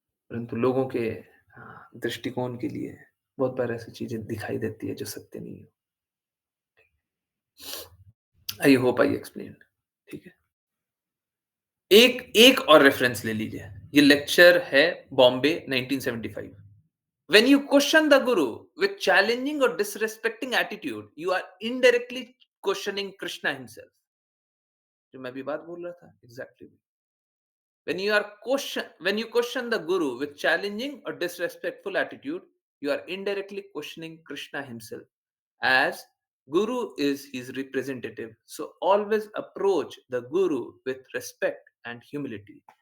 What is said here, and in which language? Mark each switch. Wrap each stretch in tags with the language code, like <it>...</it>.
<hi>परंतु लोगों के दृष्टिकोण के लिए बहुत बार ऐसी चीज़ें दिखाई देती है जो सत्य नहीं है।</hi> <en>I hope I explained.</en> <hi>ठीक है? एक एक और रेफरेंस ले लीजिए। ये लेक्चर है Bombay 1975।</hi> <en>When you question the guru with challenging or disrespecting attitude, you are indirectly questioning Krishna himself.</en> <hi>जो मैं अभी बात बोल रहा था, exactly.</hi> <en>When you question the guru with challenging or disrespectful attitude, you are indirectly questioning Krishna himself, as guru is his representative. So always approach the guru with respect and humility.</en>